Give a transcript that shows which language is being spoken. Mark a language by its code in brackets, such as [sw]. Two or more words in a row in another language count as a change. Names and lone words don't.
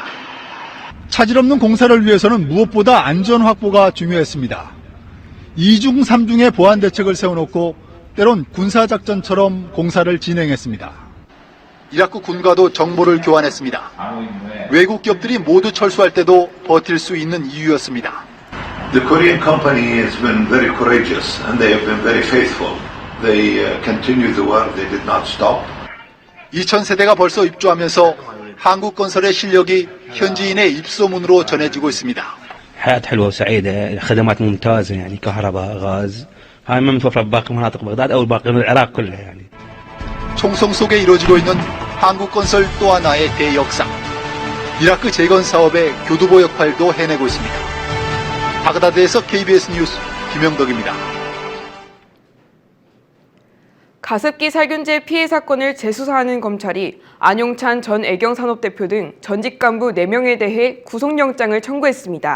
[ko] 차질 없는 공사를 위해서는 무엇보다 안전 확보가 중요했습니다. 2중 3중의 보안 대책을 세워놓고 때론 군사작전처럼 공사를 진행했습니다. 이라크 군과도 정보를 교환했습니다. 외국 기업들이 모두 철수할 때도 버틸 수 있는 이유였습니다. [en] The Korean company has been very courageous and they have been very faithful. They continued the work. They did not stop. [ko] 2000세대가 벌써 입주하면서 한국 건설의 실력이 현지인의 입소문으로 전해지고 있습니다. [ar] حياة حلوة وسعيدة، خدمات ممتازة يعني كهرباء، غاز، هاي ما متوفرة بباقي مناطق بغداد أو باقي العراق كلها يعني. [ko] 총성 속에 이루어지고 있는 한국 건설 또 하나의 대역사. 이라크 재건 사업의 교두보 역할도 해내고 있습니다. 바그다드에서 KBS 뉴스 김영덕입니다. 가습기 살균제 피해 사건을 재수사하는 검찰이 안용찬 전 애경산업대표 등 전직 간부 4명에 대해 구속영장을 청구했습니다.